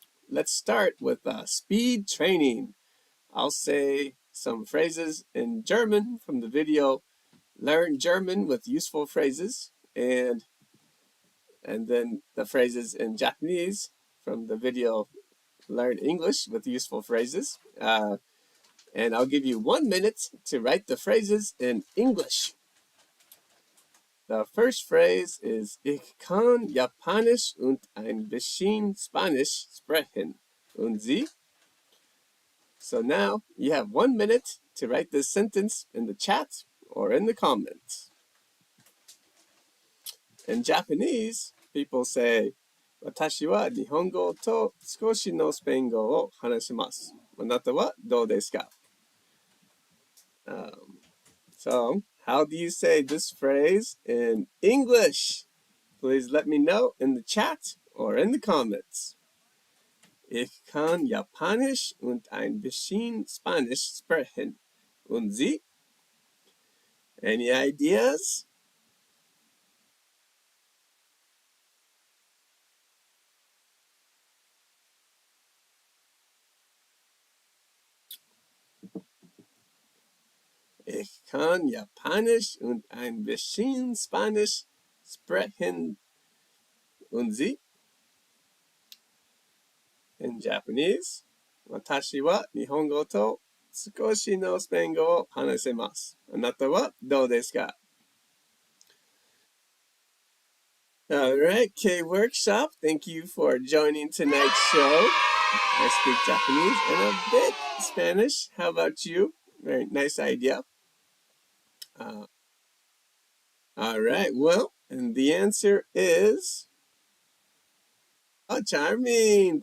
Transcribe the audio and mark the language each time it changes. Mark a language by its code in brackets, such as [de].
[en] Let's start with speed training. I'll say some phrases in German from the video Learn German with Useful Phrases, and then the phrases in Japanese from the video Learn English with Useful Phrases. And I'll give you 1 minute to write the phrases in English. The first phrase is [de] Ich kann Japanisch und ein bisschen Spanisch sprechen. Und Sie? [en] So now you have 1 minute to write this sentence in the chat or in the comments. In Japanese, people say, [ja] 私は日本語と少しのスペイン語を話します。あなたはどうですか? [en] So, how do you say this phrase in English? Please let me know in the chat or in the comments. [de] Ich kann Japanisch und ein bisschen Spanisch sprechen. Und Sie? [en] Any ideas? [de] Ich kann Japanisch und ein bisschen Spanisch sprechen. Und Sie? [en] In Japanese, [ja] 私は日本語と少しのスペイン語を話せます。あなたはどうですか? [en] Alright, K-Workshop, thank you for joining tonight's show. I speak Japanese and a bit Spanish. How about you? Very nice idea. Alright, well, and the answer is... Oh, charming!